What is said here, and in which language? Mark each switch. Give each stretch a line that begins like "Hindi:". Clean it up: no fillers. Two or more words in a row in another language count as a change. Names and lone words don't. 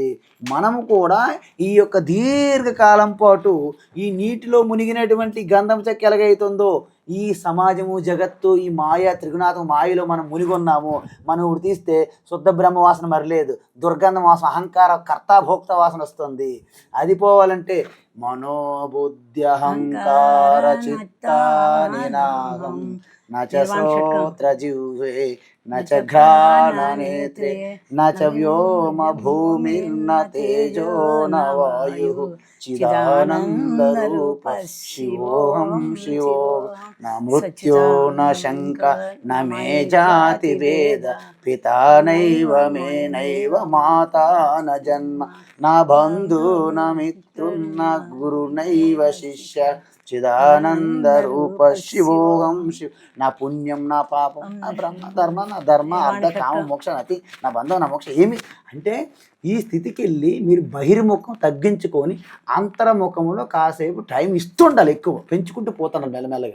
Telugu: మనము కూడా ఈ యొక్క దీర్ఘకాలం పాటు ఈ నీటిలో మునిగినటువంటి గంధం చెక్క ఎలాగైతుందో ఈ సమాజము, జగత్తు, ఈ మాయ త్రిగుణాత్మక మాయలో మనం మునిగొన్నాము. మనం ఇప్పుడు తీస్తే శుద్ధ బ్రహ్మ వాసన మరలేదు, దుర్గంధం వాసన, అహంకార కర్తాభోక్త వాసన వస్తుంది. అది పోవాలంటే
Sanskrit: మనోబుద్ధ్యహంకార చిత్తానినాహం నచ శ్రోత్ర జిహ్వే न च घ्राणनेत्रे न च व्योम भूमिर्न तेजो न वायुः चिदानन्दरूपः शिवोऽहं शिवोऽहं न मृत्यो न शङ्का न मे जातिभेद पिता नैव मे नैव माता न जन्म न बन्धु न मित्रं न गुरुनैव शिष्य చిదానంద రూప శివోహం శివ. నా పుణ్యం నా పాపం నా బ్రహ్మ ధర్మ నా ధర్మ అర్థ కామ మోక్ష నతి నా బంధం నా మోక్ష
Telugu: ఏమి అంటే ఈ స్థితికి వెళ్ళి మీరు బహిర్ముఖం తగ్గించుకొని అంతర్ముఖంలో కాసేపు టైం ఇస్తుండాలి, ఎక్కువ పెంచుకుంటూ పోతాను మెల్లమెల్లగా.